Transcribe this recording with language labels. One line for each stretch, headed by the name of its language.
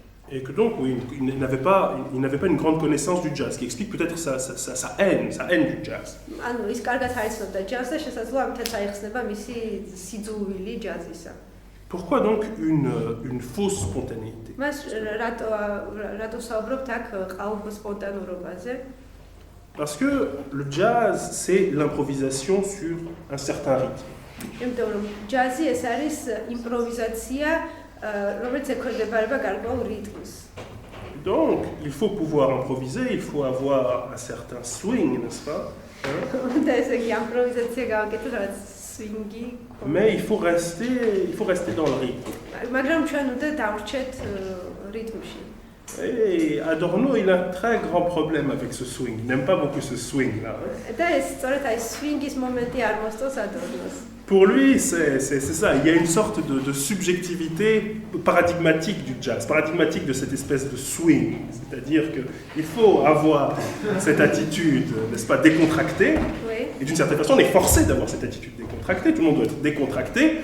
French: Et que donc, oui, il n'avait pas une grande connaissance du jazz, qui explique peut-être sa haine du jazz.
Georgian: ანუ ის კარგად აიცნობდა ჯაზს და შესაძლოა ამითაც აიხსნება მისი სიძულვილი ჯაზისა.
French: Pourquoi donc une fausse spontanéité?
Georgian: მას რატო საუბრობთ აქ ყალბ სპონტანურობაზე?
French: Parce que le jazz, c'est l'improvisation sur un certain rythme.
Georgian: იმიტომ რომ ჯაზი ეს არის იმპროვიზაცია, რომელიც ექვემდებარება გარკვეულ რიტმს.
French: Donc, il faut pouvoir improviser, il faut avoir un certain swing, n'est-ce pas?
Georgian: და ესე იგი იმპროვიზაცია გავაკეთოთ რაღაც swing-ი.
French: Mais il faut rester dans le rythme.
Georgian: მაგრამ ჩვენ უნდა დავრჩეთ რიტმში.
French: Et Adorno, il a un très grand problème avec ce swing. Il n'aime pas beaucoup ce swing-là.
Georgian: და ეს სწორედ აი swing-ის მომენტი არ მოსწონს Adornos.
French: Pour lui, c'est ça. Il y a une sorte de subjectivité paradigmatique du jazz, paradigmatique de cette espèce de swing. C'est-à-dire qu'il faut avoir cette attitude, n'est-ce pas, décontractée. Oui. Et d'une certaine façon, on est forcé d'avoir cette attitude décontractée. Tout le monde doit être décontracté.